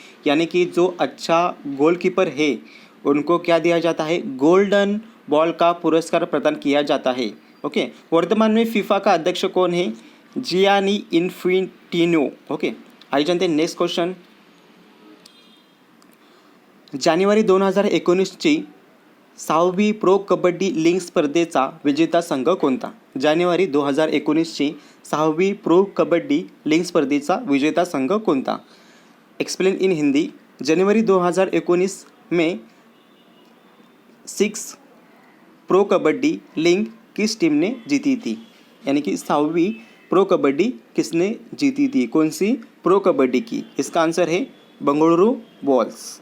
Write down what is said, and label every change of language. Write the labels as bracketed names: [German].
[Hindi] यानी कि जो अच्छा गोलकीपर है उनको क्या दिया जाता है? गोल्डन बॉल का पुरस्कार प्रदान किया जाता है। ओके, वर्तमान में फीफा का अध्यक्ष कौन है? जियानी इन्फिंटिनो। ओके, आइए जानते हैं next question. [Marathi] जानेवारी 2019ची 6वी प्रो कबड्डी लीग स्पर्धेचा विजेता संघ कोणता? जानेवारी 2019ची 6वी प्रो कबड्डी लीग स्पर्धेचा विजेता संघ कोणता? [English] Explain in Hindi. [Hindi] जनवरी 2019 में 6 प्रो कबड्डी लीग किस टीम ने जीती थी? यानी कि 6वीं प्रो कबड्डी किसने जीती थी? कौन सी प्रो कबड्डी की? इसका आंसर है बंगलुरु बॉल्स।